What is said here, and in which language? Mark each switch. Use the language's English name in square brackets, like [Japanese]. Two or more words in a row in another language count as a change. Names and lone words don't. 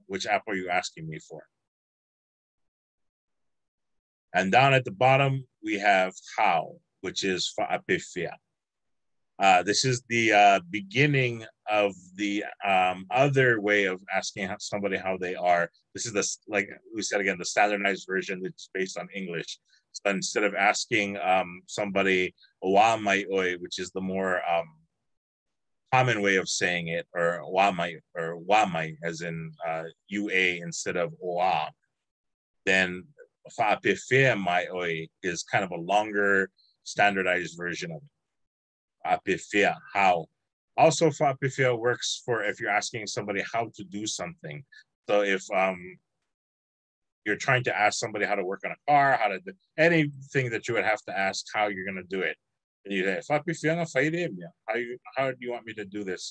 [English] Which apple are you asking me for? And down at the bottom, we have how, which is fa'apefea. This is the beginning of the other way of asking somebody how they are. This is the, like we said again, the standardized version that's based on English. So instead of asking somebody [Samoan] wa mai oi, [English] which is the more common way of saying it, or [Samoan] wa mai, [English] as in ua instead of oa, then [Samoan] fa'apefea mai oi [English] is kind of a longer standardized version of it. Apifia, how. Also, apifia works for if you're asking somebody how to do something. So if you're trying to ask somebody how to work on a car, how to do anything that you would have to ask how you're going to do it, and you say, how do you want me to do this?